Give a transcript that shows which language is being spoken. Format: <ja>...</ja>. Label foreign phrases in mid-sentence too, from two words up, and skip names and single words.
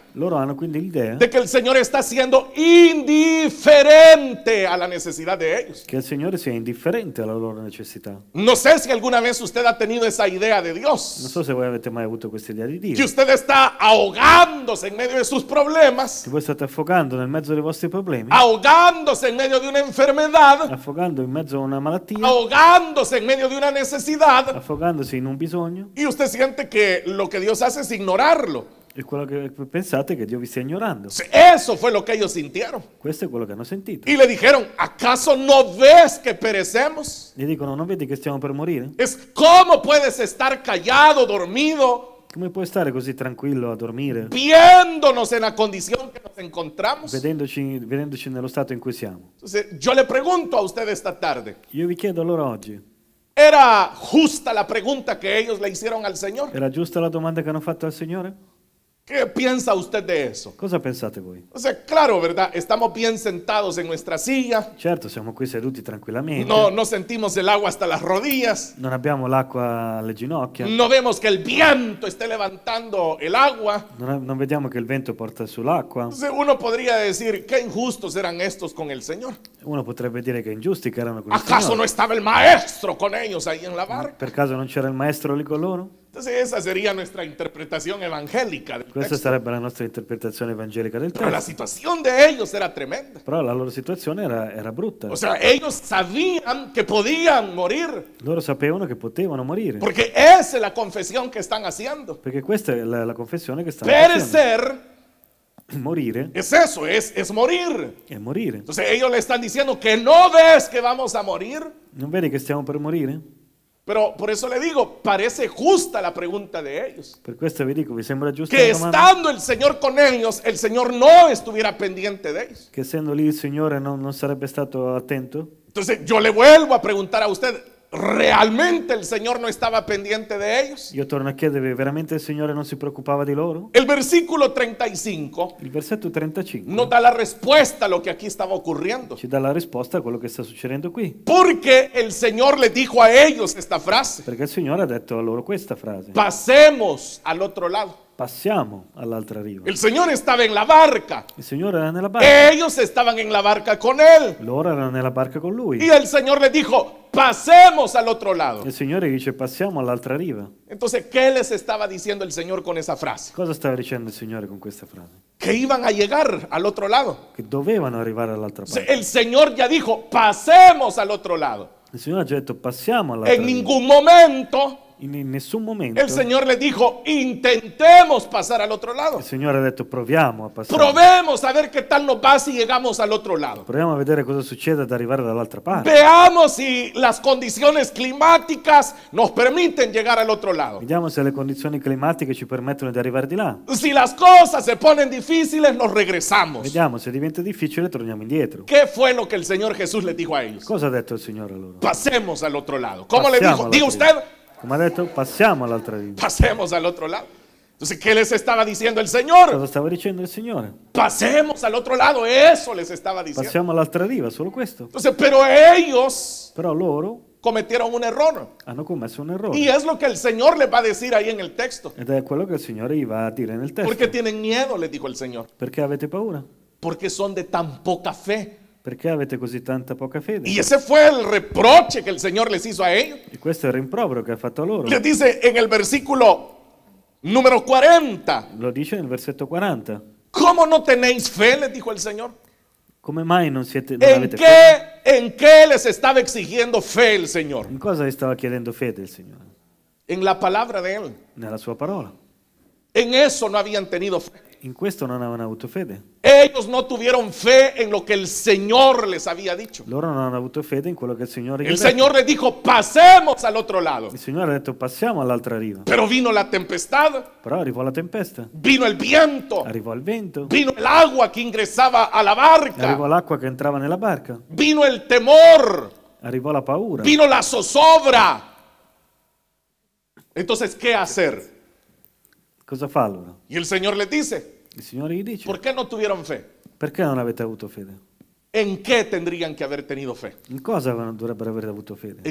<it>Loro hanno quindi l'idea</it> <es>de que el Señor está siendo indiferente a la necesidad de ellos.</es> <it>che il Signore sia indifferente alla loro necessità.</it> <es>No sé si alguna vez usted ha tenido esa idea de</es> <it>Non</it> <es>Dios,</es> <it>so se voi avete mai avuto questa idea di</it> <es>que</es> <it>Dio.</it> <es>usted está ahogándose en medio de sus problemas,</es> <it>Che voi state affogando nel mezzo dei vostri problemi,</it> <es>ahogándose en medio de una enfermedad,</es> <it>affogando in mezzo a una malattia,</it> <es>ahogándose en medio de una necesidad,</es> <it>affogandosi in un bisogno,</it> <es>y usted siente que lo que Dios hace es ignorarlo.</es> <it>e quello che pensate è che Dio vi stia ignorando.</it> <es>Eso fue lo que ellos sintieron.</es> <it>Questo è quello che hanno sentito.</it> <es>Y le dijeron, ¿acaso no ves que perecemos?</es> <it>Gli dicono, non vedi che stiamo per morire?</it> <es>Es cómo puedes estar callado, dormido,</es> <it>Come puoi stare così tranquillo a dormire,</it> <es>viéndonos en la condición que nos encontramos.</es> <it>vedendoci nello stato in cui siamo?</it> <es>Entonces, yo le pregunto a usted esta tarde,</es> <it>Io vi chiedo allora oggi,</it> <es>¿era justa la pregunta que ellos le hicieron al Señor?</es> <it>era giusta la domanda che hanno fatto al Signore?</it> <es>¿Qué piensa usted de eso?</es> <it>Cosa pensate voi?</it> <es>O sea, claro, ¿verdad? Estamos bien sentados en nuestra silla,</es> <it>Certo, siamo qui seduti tranquillamente,</it> <es>no sentimos el agua hasta las rodillas,</es> <it>non abbiamo l'acqua alle ginocchia,</it> <es>no vemos que el viento esté levantando el agua.</es> <it>non vediamo che il vento porta sull'acqua.</it> <es>Entonces uno podría decir, qué injustos eran estos con el Señor.</es> <it>Uno potrebbe dire che è ingiusti che erano con il</it> <es>¿Acaso no</es> <it>Signore.</it> <es>estaba el maestro con ellos ahí en la barca?</es> <it>Per caso non c'era il maestro lì con loro?</it> <es>Entonces esa sería nuestra interpretación evangélica del</es> <it>Questa</it> <es>texto.</es> <it>sarebbe la nostra interpretazione evangelica del</it> <es>Pero la</es> <it>testo.</it> <es>situación de ellos era tremenda.</es> <it>Però la loro situazione era brutta.</it> <es>O sea, ellos sabían que podían morir,</es> <it>Loro sapevano che potevano morire.</it> <es>porque esa es la confesión que están haciendo.</es> <it>Perché questa è la confessione che stanno facendo.</it> <es>Perecer</es> <it>Morire</it> <es>es eso, es morir.</es> <it>è morire.</it> <es>Entonces ellos le están diciendo que no ves que vamos a morir,</es> <it>Non vedi che stiamo per morire?</it> <es>Pero por eso le digo, parece justa la pregunta de ellos.</es> <it>Per questo vi dico, vi sembra giusta</it> <es>Que</es> <it>la domanda?</it> <es>estando el Señor con ellos, el Señor no estuviera pendiente de ellos.</es> <it>Che essendo lì il Signore non sarebbe stato attento?</it> <es>Entonces yo le vuelvo a preguntar a usted, ¿realmente el Señor no estaba pendiente de ellos?</es> <it>Io torno a chiedervi, veramente il Signore non si preoccupava di loro?</it> <es>El versículo 35</es> <it>Il versetto 35</it> <es>nos da la respuesta a lo que aquí estaba ocurriendo.</es> <it>ci dà la risposta a quello che sta succedendo qui.</it> <es>Porque el Señor le dijo a ellos esta frase:</es> <it>Perché il Signore ha detto a loro questa frase:</it> <es>pasemos al otro lado.</es> <it>passiamo all'altra riva.</it> <es>El Señor estaba en la barca.</es> <it>Il Signore era nella barca,</it> <es>Ellos estaban en la barca con Él.</es> <it>loro erano nella barca con Lui.</it> <es>Y el Señor le dijo, pasemos al otro lado.</es> <it>Il Signore dice passiamo all'altra riva.</it> <es>Entonces, ¿qué les estaba diciendo el Señor con esa frase?</es> <it>Cosa stava dicendo il Signore con questa frase?</it> <es>Que iban a llegar al otro lado.</es> <it>Che dovevano arrivare all'altra parte.</it> <es>El Señor ya dijo, pasemos al otro lado.</es> <it>Il Signore ha già detto passiamo all'altra</it> <es>En</es> <it>riva.</it> <es>ningún momento</es> <it>In nessun momento</it> <es>el Señor le dijo, intentemos pasar al otro lado.</es> <it>il Signore ha detto proviamo a passare.</it> <es>Probemos a ver qué tal nos va si llegamos al otro lado.</es> <it>Proviamo a vedere cosa succede ad arrivare dall'altra parte.</it> <es>Veamos si las condiciones climáticas nos permiten llegar al otro lado.</es> <it>Vediamo se le condizioni climatiche ci permettono di arrivare di là.</it> <es>Si las cosas se ponen difíciles, nos regresamos.</es> <it>Vediamo se diventa difficile, torniamo indietro.</it> <es>¿Qué fue lo que el Señor Jesús les dijo a ellos?</es> <it>Cosa ha detto il Signore a loro?</it> <es>Pasemos al otro lado. ¿Cómo le</es> <it>Passiamo</it> <es>dijo?</es> <it>all'altra</it> <es>Diga</es> <it>riva.</it> <es>usted,</es> <it>Come ha detto, passiamo all'altra riva.</it> <es>pasemos al otro lado. Entonces, ¿qué les estaba diciendo el Señor?</es> <it>Cosa stava dicendo il Signore?</it> <es>Pasemos al otro lado. Eso les estaba diciendo.</es> <it>Passiamo all'altra riva, solo questo.</it> <es>Entonces, pero ellos</es> <it>Però loro</it> <es>cometieron un error.</es> <it>hanno commesso un errore.</it> <es>Y es lo que el Señor les va a decir ahí en el texto.</es> <it>Ed è quello che il Signore gli va a dire nel testo.</it> <es>Porque tienen miedo, les dijo el Señor.</es> <it>Perché avete paura?</it> <es>Porque son de tan poca fe.</es> <it>Perché avete così tanta poca fede?</it> <es>Y ese fue el reproche que el Señor les hizo a ellos.</es> <it>E questo è il rimprovero che ha fatto a loro.</it> <es>Les dice en el versículo número 40.</es> <it>Lo dice nel versetto 40.</it> <es>¿Cómo no tenéis fe? Les dijo el Señor.</es> <it>Come mai non</it> <es>¿En</es> <it>avete fede?</it> <es>en qué les estaba exigiendo fe el Señor?</es> <it>In cosa gli stava chiedendo fede il Signore?</it> <es>En la palabra de Él.</es> <it>Nella sua parola.</it> <es>En eso no habían tenido fe.</es> <it>In questo non avevano avuto fede.</it> <es>Ellos no tuvieron fe en lo que el Señor les había dicho.</es> <it>Loro non hanno avuto fede in quello che il Signore gli ha</it> <es>El</es> <it>detto.</it> <es>Señor les dijo, pasemos al otro lado.</es> <it>Il Signore ha detto passiamo all'altra riva.</it> <es>Pero vino la tempestad,</es> <it>Però arrivò la tempesta,</it> <es>vino el viento,</es> <it>arrivò il vento,</it> <es>vino el agua que ingresaba a la</es> <it>arrivò</it> <es>barca,</es> <it>l'acqua che entrava nella barca,</it> <es>vino el temor,</es> <it>arrivò la paura.</it> <es>vino la zozobra. Entonces, ¿qué hacer?</es> <it>Cosa fa allora?</it> <es>Y el Señor les dice,</es> <it>Il Signore gli dice,</it> <es>¿por qué no tuvieron fe?</es> <it>perché non avete avuto fede?</it> <es>¿En qué tendrían que haber tenido fe?</es> <it>In cosa dovrebbero aver avuto fede?</it>